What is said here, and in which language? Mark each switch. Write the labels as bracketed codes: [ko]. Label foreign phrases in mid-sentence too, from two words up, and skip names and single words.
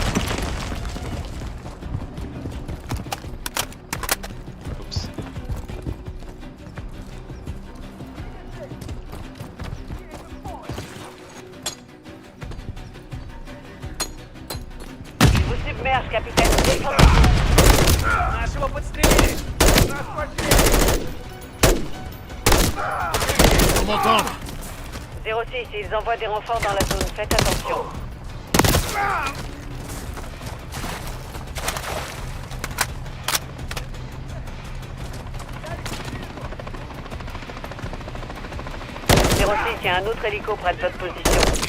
[fr] Oups. Je vous submerge, capitaine. Défendez. [ru] Нашего подстрелили! Нас потеряли! [fr] Faut m'entendre. 06, ils envoient des renforts dans la zone. Faites attention. Il y a un autre hélico près de votre position.